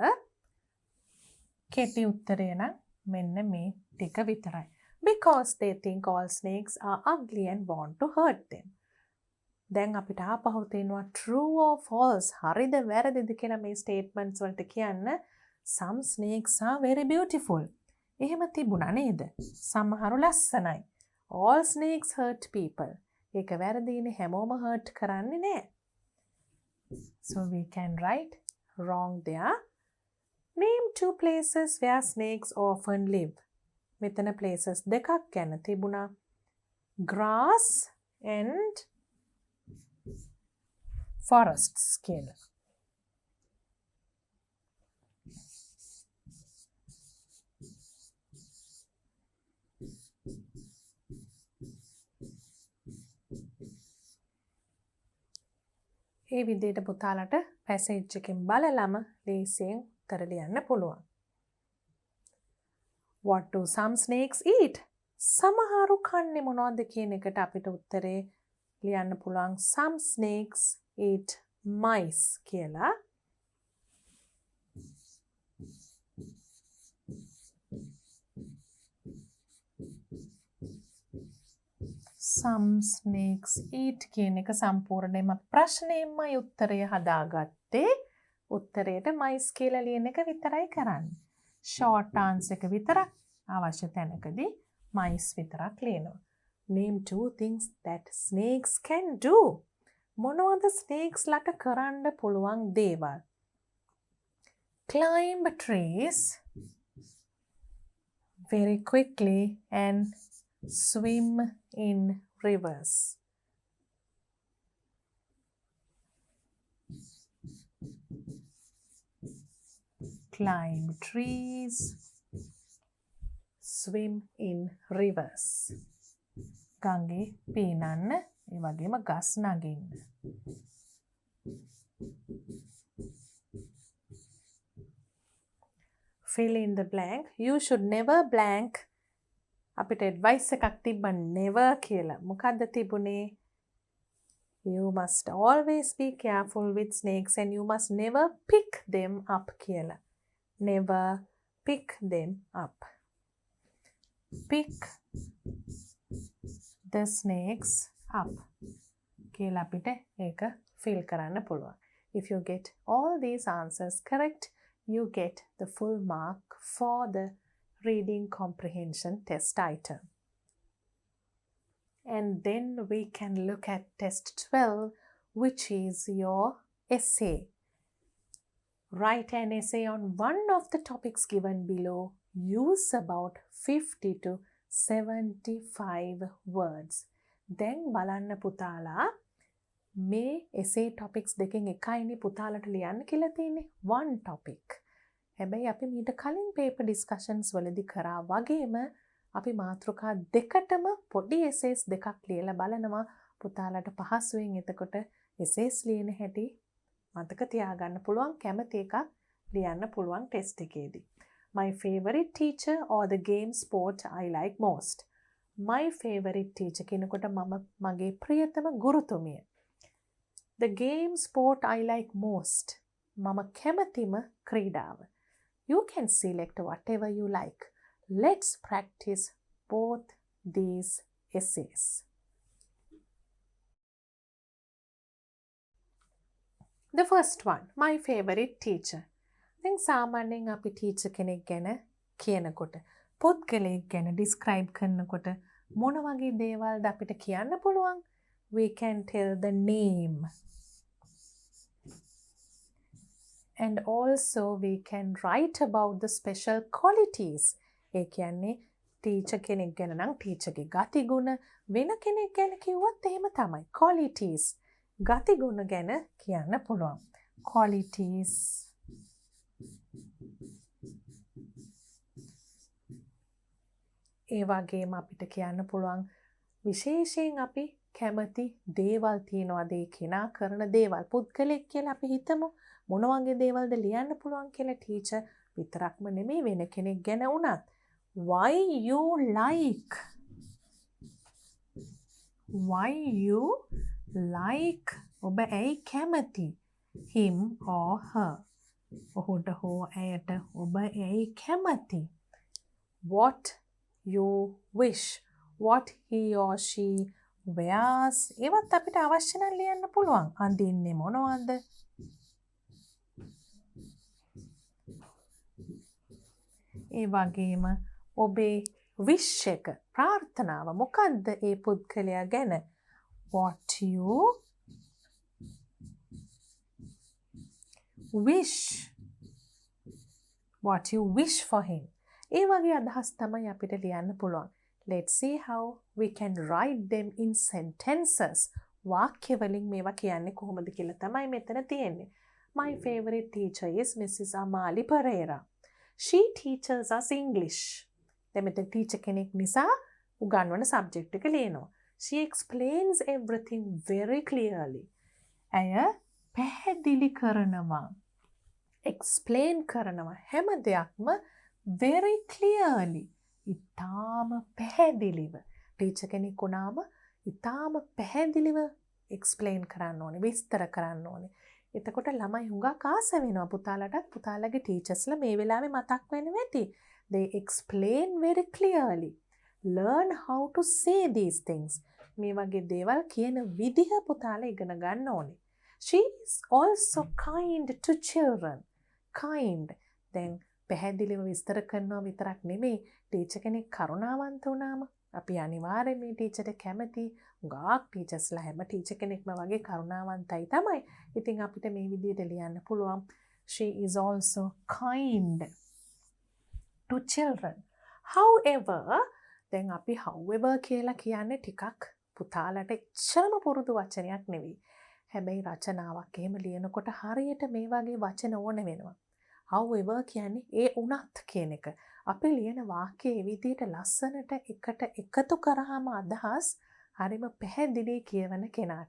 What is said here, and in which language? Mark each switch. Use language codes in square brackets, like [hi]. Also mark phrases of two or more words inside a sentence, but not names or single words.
[si] කෙටි උත්තරය නම් මෙන්න මේ ටික විතරයි. [en] Because they think all snakes are ugly and want to hurt them. [si] දැන් අපිට ආපහු තියෙනවා [en] true or false. [si] හරිද වැරදිද කියලා මේ statements වලට කියන්න. [en] Some snakes are very beautiful. [si] එහෙම තිබුණා නේද? සමහරු ලස්සනයි. [en] All snakes hurt people. [si] ඒක වැරදිනේ, හැමෝම hurt කරන්නේ නැහැ. [en] So we can write wrong there. Name two places where snakes often live. [si] මෙතන places දෙකක් ගැන තිබුණා. [en] Grass and forests කියලා. [si] ඒ විදිහට පුතාලට පැසේජ් එකෙන් බලලම ලේසියෙන් උත්තර ලියන්න පුළුවන්. [en] What do some snakes eat? [si] සමහරු කන්නේ මොනවද කියන එකට අපිට උත්තරේ ලියන්න පුළුවන් [en] some snakes eat mice [si] කියලා. [en] Some snakes eat [si] කියන එක සම්පූර්ණයෙන්ම ප්‍රශ්නයෙන්මයි උත්තරය හදාගත්තේ. උත්තරයට mice කියලා ලියන එක විතරයි කරන්නේ. [en] short answer [si] එක විතරක් අවශ්‍ය තැනකදී mice විතරක් ලියනවා. [en] Name 2 things that snakes can do. [si] මොනවද snakes ලට කරන්න පුළුවන් දේවල්? [en] Climb trees very quickly and swim in rivers. Climb trees, swim in rivers. [si] ගඟේ පීනන්න, ඒ වගේම ගස් නගින්න. [en] Fill in the blank. You should never blank. [si] අපිට advice එකක් තිබ්බ never කියලා. මොකද්ද තිබුණේ? [en] You must always be careful with snakes and you must never pick them up කියලා. Never pick them up. Pick the snakes up. [si] කියලා අපිට ඒක fill කරන්න පුළුවන්. [en] If you get all these answers correct, you get the full mark for the reading comprehension test item. And then we can look at test 12, which is your essay. Write an essay on one of the topics given below. Use about 50 to 75 words. [si] Then බලන්න පුතාලා මේ [en] essay topics [si] දෙකෙන් එකයිනේ පුතාලට ලියන්න කියලා තියෙන්නේ. [en] one topic. [si] හැබැයි අපි මීට කලින් [en] paper discussions [si] වලදී කරා වගේම අපි මාතෘකා දෙකටම පොඩි essays දෙකක් ලියලා බලනවා පුතාලට පහසුවෙන් එතකොට essays ලියන හැටි මතක තියාගන්න පුළුවන් කැමති එකක් ලියන්න පුළුවන් test එකේදී. [en] My favorite teacher or the game sport I like most. My favorite teacher [si] කෙනෙකුට මගේ ප්‍රියතම ගුරුතුමිය. [en] The game sport I like most. [si] මම කැමතිම ක්‍රීඩාව. [en] You can select whatever you like. Let's practice both these essays. The first one, my favorite teacher. [si] දැන් සාමාන්‍යයෙන් අපි teacher කෙනෙක් ගැන කියනකොට පුද්ගලයෙක් ගැන describe කරනකොට මොන වගේ දේවල්ද අපිට කියන්න පුළුවන්? [en] We can tell the name. And also we can write about the special qualities. [si] ඒ කියන්නේ teacher කෙනෙක් ගැන නම් teacher ගේ ගතිගුණ, වෙන කෙනෙක් ගැන කිව්වොත් එහෙම තමයි. Qualities. ගතිගුණ ගැන කියන්න පුළුවන්. Qualities. ඒ වගේම අපිට කියන්න පුළුවන් විශේෂයෙන් අපි කැමති දේවල් තියනවාද ඒ කෙනා කරන දේවල්. පුද්ගලෙක් කියලා අපි හිතමු. මොන වගේ දේවල්ද ලියන්න පුළුවන් කියලා ටීචර් විතරක්ම නෙමෙයි වෙන කෙනෙක් ගැන වුණත්. [en] Why you like? Why you like? [si] ඔබ ඇයි කැමති? [en] Him or her. [si] ඔහුට හෝ ඇයට ඔබ ඇයි කැමති? [en] What you wish. What he or she wears. [si] ඒවත් අපිට අවශ්‍ය නම් ලියන්න පුළුවන්. අඳින්නේ මොනවද? ඒ වගේම ඔබේ wish එක ප්‍රාර්ථනාව මොකක්ද ඒ පුද්ගලයා ගැන? [en] What you wish. What you wish for him. [si] ඒ වගේ අදහස් තමයි අපිට ලියන්න පුළුවන්. [en] Let's see how we can write them in sentences. [si] වාක්‍ය වලින් මේවා කියන්නේ කොහොමද කියලා තමයි මෙතන තියෙන්නේ. [en] My favorite teacher is Mrs. Amali Pereira. She teaches us English. [si] දැන් මෙතන teacher කෙනෙක් නිසා උගන්වන subject එක ලියනවා. [en] She explains everything very clearly. [si] ඇය පැහැදිලි කරනවා. explain කරනවා හැම දෙයක්ම [en] very clearly. [si] ඉතාම පැහැදිලිව. teacher කෙනෙක් වුණාම ඉතාම පැහැදිලිව explain කරන්න ඕනේ, විස්තර කරන්න ඕනේ. එතකොට ළමයි හුඟක් ආස වෙනවා පුතාලටත් පුතාලගේ ටීචර්ස්ලා මේ වෙලාවේ මතක් වෙන්නේ නැති. [en] They explain very clearly. Learn how to say these things. [si] මේ වගේ දේවල් කියන විදිහ පුතාලා ඉගෙන ගන්න ඕනේ. [en] She is also kind to children. Kind. [si] දැන් පැහැදිලිව විස්තර කරනවා විතරක් නෙමෙයි ටීචර් කෙනෙක් කරුණාවන්ත වුණාම අපි අනිවාර්යයෙන් මේ ටීචර්ට කැමති. ගාක් ටීචර්ස්ලා හැම ටීචර් කෙනෙක්ම වගේ කරුණාවන්තයි තමයි. ඉතින් අපිට මේ විදිහට ලියන්න පුළුවන්. [en] She is also kind to children. However, [si] දැන් අපි however කියලා කියන්නේ ටිකක් පුතාලට එච්චරම පුරුදු වචනයක් නෙවෙයි. හැබැයි රචනාවක් එහෙම ලියනකොට හරියට මේ වගේ වචන ඕන වෙනවා. however කියන්නේ ඒ උනත් කියන එක. අපි ලියන වාක්‍යයේ විදිහට ලස්සනට එකට එකතු කරාම අදහස් හරිම පැහැදිලි කියවන කෙනාට.